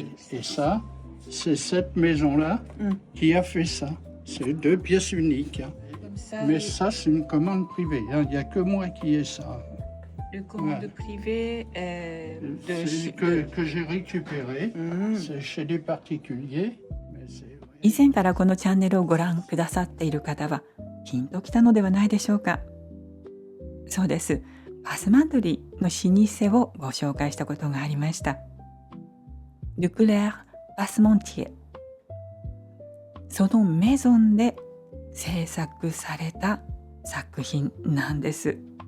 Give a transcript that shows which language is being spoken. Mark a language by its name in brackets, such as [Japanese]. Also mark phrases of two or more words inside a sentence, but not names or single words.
[French] Et ça, c'est cette maison-là qui a fait ça. C'est 2 pièces uniques, hein. Comme ça, Mais ça, c'est une commande privée, hein. Il n'y a que moi qui ai ça. le commande ouais. privé C'est que j'ai récupéré. C'est chez des particuliers. Mais c'est, [Japanese] 以前からこのチャンネルをご覧くださっている方はピンときたのではないでしょうか。そうです。パスマントリーの老舗をご紹介したことがありました。ルクレール・パスモンティエ。そのメゾンで制作された作品なんです。